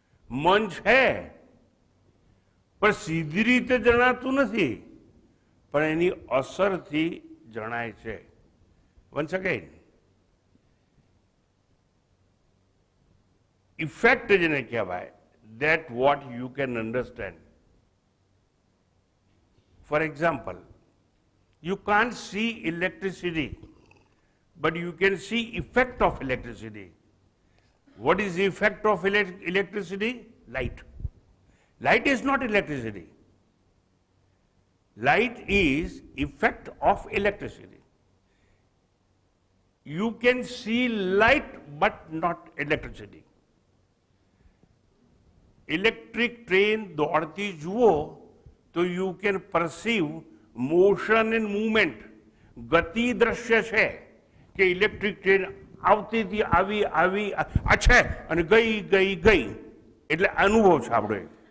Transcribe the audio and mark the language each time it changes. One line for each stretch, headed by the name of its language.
Gujarati: મન છે પણ સીધી રીતે જણાતું નથી, પણ એની અસરથી જણાય છે.
English: once again, effect
Gujarati: જેને કહેવાય,
English: that what you can understand. For example, you can't see electricity, but you can see effect of electricity. What is the effect of electricity? Light. Light is not electricity. Light is effect of electricity. You can see light but not electricity. Electric train
Gujarati: દોડતી જુઓ તો
English: You can perceive motion and movement.
Gujarati: ગતિ દ્રશ્ય છે કે electric train આવતી હતી, આવી આવી આ છે અને ગઈ ગઈ ગઈ, એટલે અનુભવ છે આપણો.